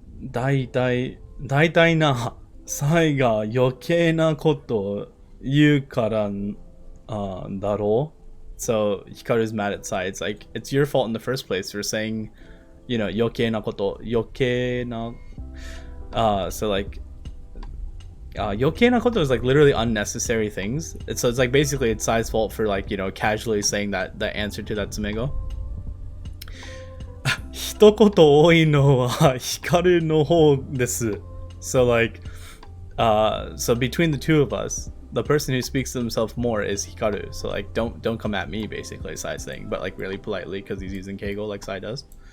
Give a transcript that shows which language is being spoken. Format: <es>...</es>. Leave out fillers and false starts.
<ja>大体な、サイが余計なことを言うからだろう?</ja> <en>So Hikaru's mad at Sai. It's like, it's your fault in the first place for saying, you know,</en> <ja>余計なこと, 余計な,</ja> <en>so like,</en> <ja>余計なこと</ja> <en>is like literally unnecessary things. So it's like basically it's Sai's fault for like, you know, casually saying that the answer to that Tsumego.</en> <ja>一言多いのは光の方です.</ja> <en>So like, so between the two of us, the person who speaks to himself more is Hikaru. So like, don't come at me, basically, Sai's saying, but like really politely because he's using Keigo like Sai does.</en>